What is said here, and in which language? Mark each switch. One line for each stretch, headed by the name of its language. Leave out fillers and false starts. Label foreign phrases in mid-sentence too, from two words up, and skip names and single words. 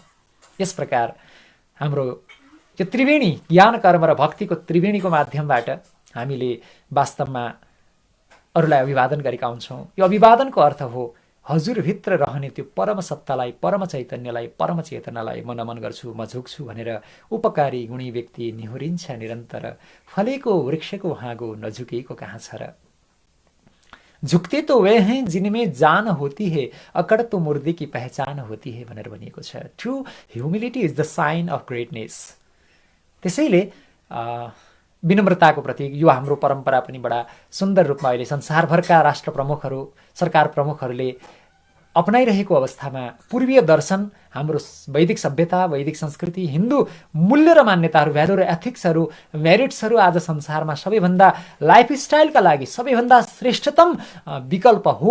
Nepali: यस प्रकार हाम्रो यो त्रिवेणी, ज्ञान, कर्म र भक्तिको त्रिवेणीको माध्यमबाट हामीले वास्तवमा अरूलाई अभिवादन गरेका हुन्छौँ। यो अभिवादनको अर्थ हो हजुरभित्र रहने त्यो परम सत्तालाई, परम चैतन्यलाई, परम चेतनालाई म नमन गर्छु, म झुक्छु भनेर उपकारी गुणी व्यक्ति निहुरिन्छ निरन्तर। फलेको वृक्षको हाँगो नझुकेको कहाँ छ र।
Hindi: झुकते तो वे हैं जिनमें जान होती है, अकड़ तो मुर्दे की पहचान होती है
Nepali: भनेर भनिएको छ।
English: True humility is the sign of greatness.
Nepali: त्यसैले विनम्रताको प्रतीक यो हाम्रो परम्परा पनि बडा सुन्दर रूपमा अहिले संसारभरका राष्ट्र प्रमुखहरू, सरकार प्रमुखहरूले अपनाइरहेको अवस्थामा पूर्वीय दर्शन, हाम्रो वैदिक सभ्यता, वैदिक संस्कृति, हिन्दू मूल्य र मान्यताहरू, भ्यालु र एथिक्सहरू, मेरिट्सहरू आज संसारमा सबैभन्दा लाइफस्टाइलका लागि सबैभन्दा श्रेष्ठतम विकल्प हो।